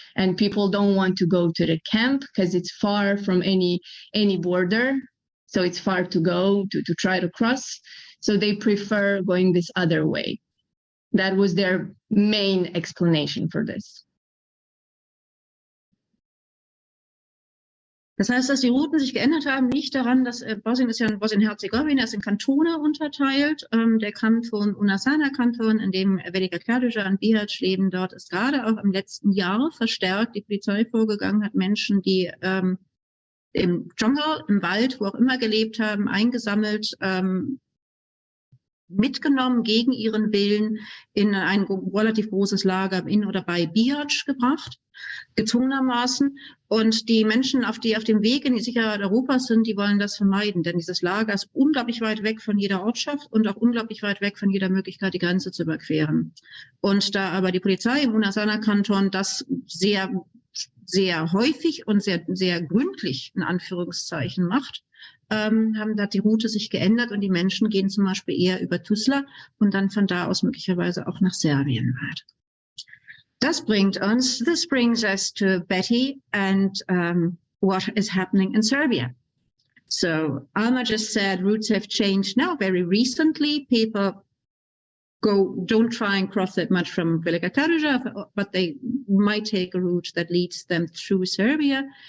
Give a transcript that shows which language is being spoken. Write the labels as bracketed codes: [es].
[en] And people don't want to go to the camp because it's far from any border. So it's far to go to try to cross. So they prefer going this other way. That was their main explanation for this. [de] Das heißt, dass die Routen sich geändert haben, liegt daran, dass Bosnien ist ja in Bosnien-Herzegowina, ist in Kantone unterteilt. Der Kanton Una-Sana-Kanton, in dem Velika Kladuša und Bihać leben, dort ist gerade auch im letzten Jahr verstärkt die Polizei vorgegangen, hat Menschen, die im Dschungel, im Wald, wo auch immer gelebt haben, eingesammelt, mitgenommen gegen ihren Willen in ein relativ großes Lager in oder bei Bihać gebracht, gezwungenermaßen. Und die Menschen, die auf dem Weg in die Sicherheit Europas sind, die wollen das vermeiden, denn dieses Lager ist unglaublich weit weg von jeder Ortschaft und auch unglaublich weit weg von jeder Möglichkeit, die Grenze zu überqueren. Und da aber die Polizei im Una-Sana-Kanton das sehr, sehr häufig und sehr, sehr gründlich in Anführungszeichen macht, hat die Route sich geändert und die Menschen gehen zum Beispiel eher über Tuzla und dann von da aus möglicherweise auch nach Serbien weiter. [en] This brings us to Betty and what is happening in Serbia. So Alma just said routes have changed now very recently. People don't try and cross that much from Velika Kladuša, but they might take a route that leads them through Serbia.